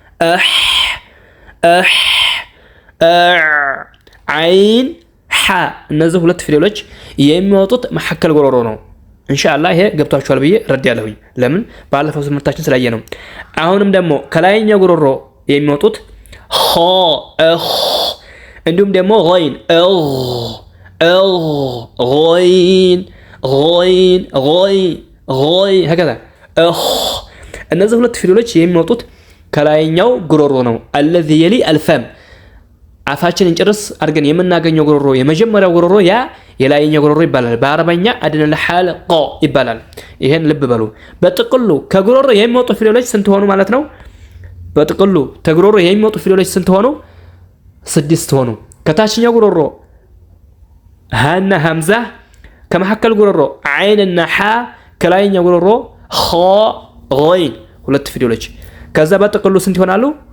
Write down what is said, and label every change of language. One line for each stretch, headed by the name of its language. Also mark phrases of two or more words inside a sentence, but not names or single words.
Amharic: አይን ሐ እነዚህ ሁለት ፊደሎች የሚወጡት መሐከል ጉሮሮ ነው ኢንሻአላህ ይሄ ገብታችኋል ብዬ ረዳለሁኝ ለምን ባለፈው ትምህርታችን ስላየ ነው አሁንም ደግሞ ከላይኛው ጉሮሮ የሚወጡት ኸ እንዲሁም ደግሞ غين
Arabic: غين هكذا
Amharic: እነዚህ ሁለት ፊደሎች የሚወጡት ከላይኛው ጉሮሮ ነው
Arabic: الذي يلي الفم
Amharic: አፋችንን ጭርስ አድርገን የምናገኘው ጉሮሮ የመጀመሪያው ጉሮሮ ያ የላይኛው ጉሮሮ ይባላል በአረበኛ
Arabic: أدنى الحلق
Amharic: ይባላል ይሄን ልብ በሉ በጥቅሉ ከጉሮሮ የሚወጡ ፊደሎች ስንት ሆኑ ማለት ነው በጥቅሉ ከጉሮሮ የሚወጡ ፊደሎች ስንት ሆኑ 6 ሆኑ ከታችኛው ጉሮሮ ሃና ሀምዛ ከመሐከል ጉሮሮ አይንና ሐ ከላይኛው ጉሮሮ ኸ غين ሁለት ፊደሎች ከዛ በጥቅሉ ስንት ይሆናሉ